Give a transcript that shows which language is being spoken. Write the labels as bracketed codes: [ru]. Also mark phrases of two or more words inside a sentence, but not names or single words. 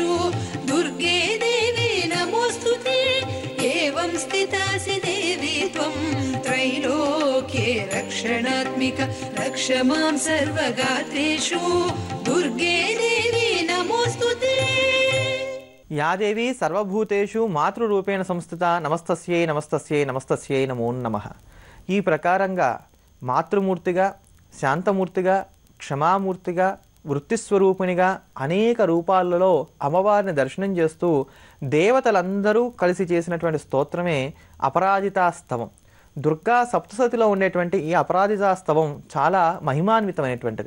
[sa] दुर्गे देवी नमोऽस्तुते एवं स्थितासि देवी त्वं त्रैलोक्ये रक्षणात्मिक रक्ष मां सर्वगात्रेषु दुर्गे देवी नमोऽस्तुते या देवी सर्वभूतेषु मातृरूपेण संस्थिता नमस्तस्यै नमस्तस्यै नमस्तस्यै नमो नमः। [te] ఈ ప్రకారంగా మాతృమూర్తిగా, శాంతమూర్తిగా, క్షమామూర్తిగా, వృత్తిస్వరూపిణిగా అనేక రూపాలలో అమ్మవారిని దర్శనం చేస్తూ దేవతలందరూ కలిసి చేసినటువంటి స్తోత్రమే అపరాజితాస్తవం. దుర్గా సప్తసతిలో ఉండేటువంటి ఈ అపరాజితాస్తవం చాలా మహిమాన్వితమైనటువంటిది.